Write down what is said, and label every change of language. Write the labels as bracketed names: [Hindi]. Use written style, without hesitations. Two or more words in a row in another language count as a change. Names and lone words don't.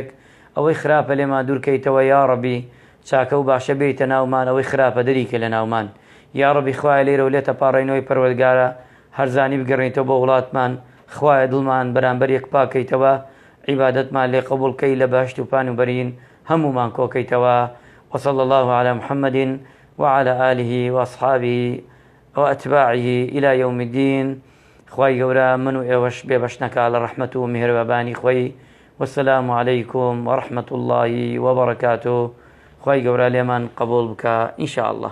[Central Kurdish] ئەوەی خراپە لێمان دوورکەیتەوە یا ڕەبی، چاکە و باشە بێتە ناومان، ئەوەی خراپە دەریکە لە ناومان. یا ڕەبی خوایە لێرە و لێ تەپاڕێینەوەی پەروەردگارە هەرزانی بگەڕێنیتەوە بۆ وڵاتمان. خوایە دڵمان بەرامبەر یەک پاکەیتەوە، عیبادەتمان لێ قبوڵ کەی، لە باشت و پان و بەرین هەموومان کۆکەیتەوە. [Arabic] وصلى الله على محمد وعلى آله وأصحابه وأتباعه إلى يوم الدين. [Central Kurdish] خوای گەورە من و ئێوەش بێبەشنەکە لە ڕەحمەت و میهرەبانی خۆی. [Arabic] والسلام عليكم ورحمة الله وبركاته. [Central Kurdish] خوای گەورە لێمان قبول بکە ئینشاء الله.